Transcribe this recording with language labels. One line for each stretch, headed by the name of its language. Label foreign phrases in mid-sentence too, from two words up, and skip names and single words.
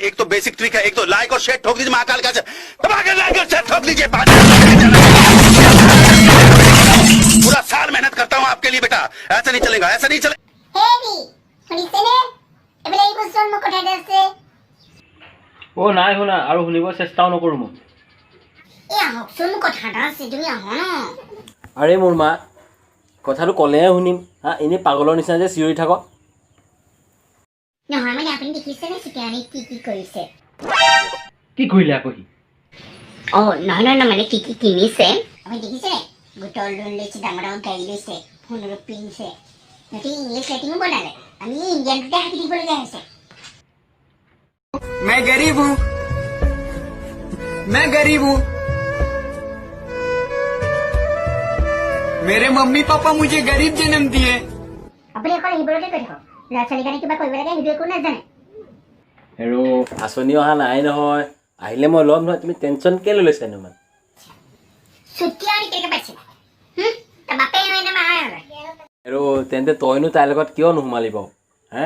Hindi: बेसिक ट्रिक है, एक तो लाइक और शेयर ठोक दीजिए महाकाल का दबाकर लाइक और शेयर ठोक दीजिए। पूरा साल मेहनत करता हूँ आपके लिए बेटा, ऐसा नहीं चलेगा, ऐसा नहीं चलेगा।
Assamese: ओ নাই শুনা আৰু শুনিব চেষ্টাও নকৰো মই। আৰে মোৰ মা কথাটো ক'লেহে শুনিম হা, এনেই পাগলৰ নিচিনা যে চিঞৰি থাক। নহয় মানে আপুনি দেখিছেনে চিকাৰী কি কৰিছে? কি কৰিলে আকৌ সি? নহয় মানে কি কিনিছে আপুনি দেখিছেনে? গোটৰ লোন লৈছে, ডাঙৰ ডাঙৰ গাড়ী লৈছে, সোণৰ পিন্ধিছে, সিহঁতে ইংলিছ লেটিঙো বনালে। আমি ইণ্ডিয়ানটোতে হাতি দিবলগীয়া হৈছে।
Hindi: मैं गरीब हूँ, मैं गरीब हूँ। मेरे मम्मी पापा मुझे गरीब जन्म दिए।
Assamese: আপুনি অকল সেইবোৰতে কৈ থাকক, ল'ৰা ছোৱালীৰ কাৰণে কিবা কৰিব লাগে সেইটো একো নাজানে। হেৰো আঁচনি অহা নাই নহয়, আহিলে মই ল'ম নহয়, তুমি টেনশ্যন কেলৈ লৈছা ইমান? ছুটি আৰু কেনেকৈ পাইছে? তাৰ বাপে নহয় নে মায়ে হয়? হেৰো তেন্তে তইনো তাইৰ লগত কিয় নোসোমালি বাৰু হে?